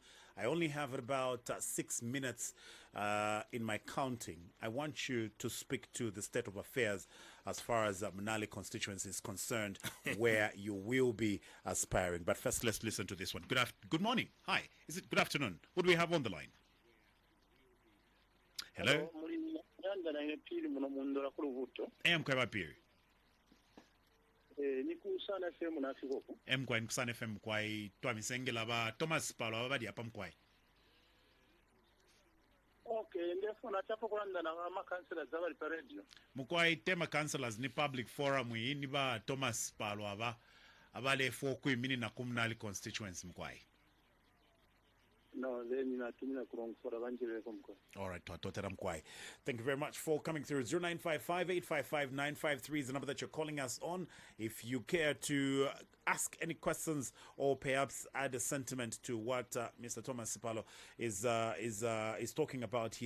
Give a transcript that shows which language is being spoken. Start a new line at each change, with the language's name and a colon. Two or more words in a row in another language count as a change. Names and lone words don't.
English: I only have about 6 minutes in my counting. I want you to speak to the state of affairs as far as Manali constituency is concerned, where you will be aspiring. But first, let's listen to this one. Good morning. Hi. Is it good afternoon? What do we have on the line? Hello?
Bemba: Mkwai Sun FM kwai twamisengela ba Thomas Paulo abadi apa mkwai. Okay, ndefuna chapo kulanda na ma councillors abali pa radio. Mkwai tema councillors ni
English: public forum
Bemba: ni ba Thomas Paulo abale 4 na Manali constituency mkwai.
English: No, then all right, thank you very much for coming through. 0955-855-953 is the number that you're calling us on. If you care to ask any questions or perhaps add a sentiment to what Mr. Thomas Sipalo is talking about here.